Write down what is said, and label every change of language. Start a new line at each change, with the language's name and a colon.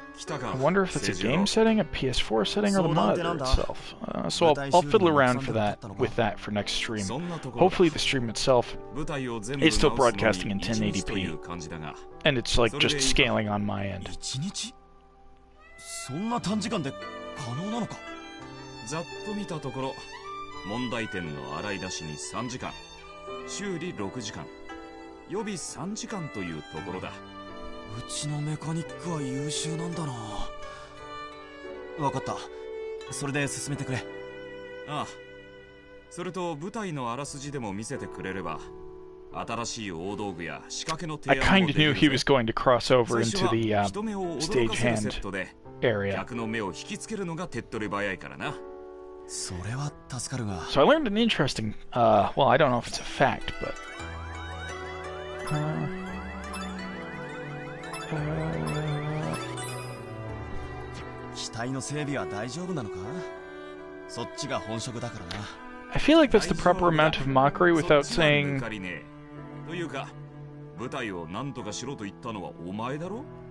English: I wonder if it's a game setting, a PS4 setting, or the monitor itself. So I'll fiddle around with that for next stream. Hopefully the stream itself is still broadcasting in 1080p, and it's like just scaling on my end.
Japanese: そんな短時間で可能なのか。ざっと見たところ、問題点の洗い出しに3時間、修理6時間、予備3時間というところだ。うちのメカニックは優秀なんだな。わかった。それで進めてくれ。ああ。それと舞台のあらすじでも見せてくれれば、新しい大道具や仕掛けの提案もできる。
English: I kind of knew he was going to cross over into the stagehand area.
Japanese: 客の目を引きつけるのが手っ取り早いからな。それは助かるが。
English: So I learned an interesting, well, I don't know if it's a fact, but
Japanese: 機体の整備は大丈夫なのか？そっちが本職だからな。
English: I feel like that's the proper amount of mockery without saying.
Japanese: というか、舞台を何とかしろと言ったのはお前だろ？